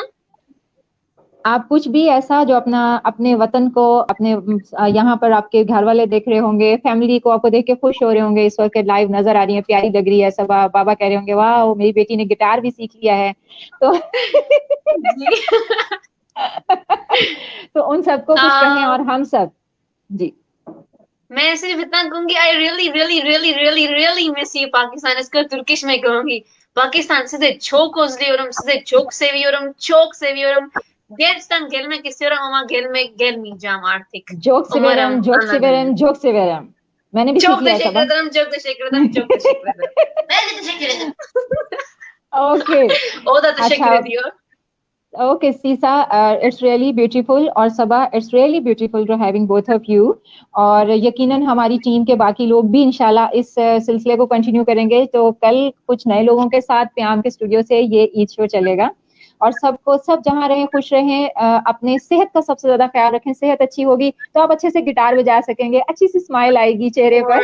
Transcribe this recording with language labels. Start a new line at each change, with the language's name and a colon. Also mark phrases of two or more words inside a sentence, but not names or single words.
Hindi: आप कुछ भी ऐसा जो अपने वतन को, अपने यहाँ पर आपके घर वाले देख रहे होंगे, फैमिली को आपको देख के खुश हो रहे होंगे, इस वक्त लाइव नजर आ रही है, प्यारी लग रही है, सब बाबा कह रहे होंगे वाह मेरी बेटी ने गिटार भी सीख लिया है, तो तो उन सबको कुछ कहें और हम सब जी। मैं सिर्फ इतना कहूंगी,
English: I really, really, really, really, really miss you Pakistan.
Hindi: इसको तुर्किश में कहूंगी,
Turkish: Pakistan size çok özlüyorum, size çok seviyorum, çok seviyorum. Gerçekten gelmek istiyorum ama gelmeyeceğim artık. çok severim, Umarım जोक anladınız. severim, çok severim,
Hindi: मैंने भी सीख
Turkish: Çok
Hindi: लिया
Turkish: teşekkür
Hindi: सब।
Turkish: ederim, çok teşekkür ederim, çok teşekkür ederim. Ben de teşekkür ederim.
Hindi: ओके
Turkish: O da teşekkür
Hindi: अच्छा।
Turkish: ediyor.
English: okay Sisa, it's really beautiful, और Saba it's really beautiful to having both of you,
Hindi: और यकीनन हमारी टीम के बाकी लोग भी इंशाल्लाह इस सिलसिले को कंटिन्यू करेंगे। तो कल कुछ नए लोगों के साथ प्याम के स्टूडियो से ये ईद शो चलेगा, और सब जहां रहें खुश रहें, अपने सेहत का सबसे ज्यादा ख्याल रखें। सेहत अच्छी होगी तो आप अच्छे से गिटार बजा सकेंगे, अच्छी सी स्माइल आएगी चेहरे पर,